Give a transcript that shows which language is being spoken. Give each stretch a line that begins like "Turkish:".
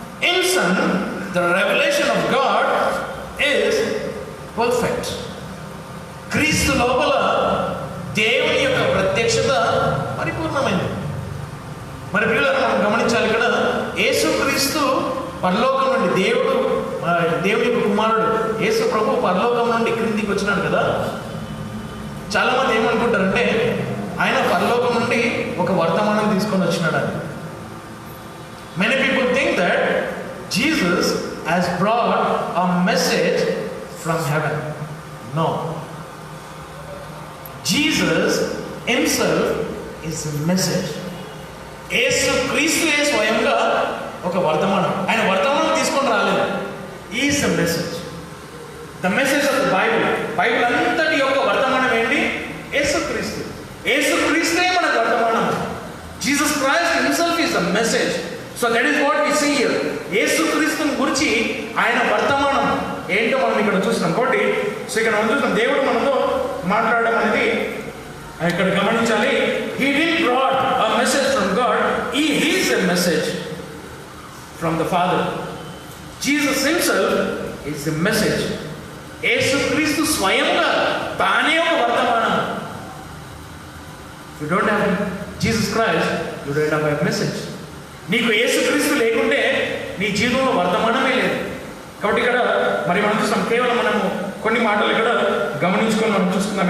English: In son the revelation of God is perfect.
Telugu: క్రీస్తు లోపల దేవుని యొక్క ప్రత్యక్షత పరిపూర్ణమైంది. మరి ప్రియులారా, మనం గమనించాలి, ఇక్కడ యేసుక్రీస్తు పరలోకం నుండి దేవుని యొక్క కుమారుడు యేసు ప్రభు పరలోకం నుండి క్రిందికి వచ్చినాడు కదా. చాలామంది ఏమనుకుంటారంటే ఆయన పరలోకం నుండి ఒక వర్తమానం తీసుకొని వచ్చినాడు అని.
English: Many people think that Jesus has brought a message from heaven. No. Jesus himself is a message.
Telugu: యేసు క్రీస్తుయే స్వయంగా ఒక వర్తమానం. ఆయన వర్తమానం తీసుకొని రాలేదు.
English: He is a message. The message of the Bible.
Telugu: Bible అంతటి యొక్క వర్తమానం ఏంటి? యేసుక్రీస్తు. యేసుక్రీస్తే మన వర్తమానం.
English: Jesus Christ himself is the message. So that is what we see here.
Telugu: యేసుక్రీస్తుని గురించి ఆయన వర్తమానం ఏంటో మనం ఇక్కడ చూస్తున్నాం. కాబట్టి సో ఇక్కడ మనం చూస్తున్నాం, దేవుడు మనతో మాట్లాడడం అనేది ఇక్కడ గమనించాలి.
English: He didn't brought a message from God. He is a message from the Father. Jesus himself is the message.
Telugu: యేసుక్రీస్తు స్వయంగా తానే ఒక వర్తమానం.
English: You don't have Jesus Christ, you don't have a message.
Telugu: నీకు యేసుక్రీస్తు లేకుంటే నీ జీవితంలో వర్తమానమే లేదు. కాబట్టి ఇక్కడ మరి మనం చూస్తాం, కేవలం మనము కొన్ని మాటలు ఇక్కడ గమనించుకొని మనం చూస్తున్నాం.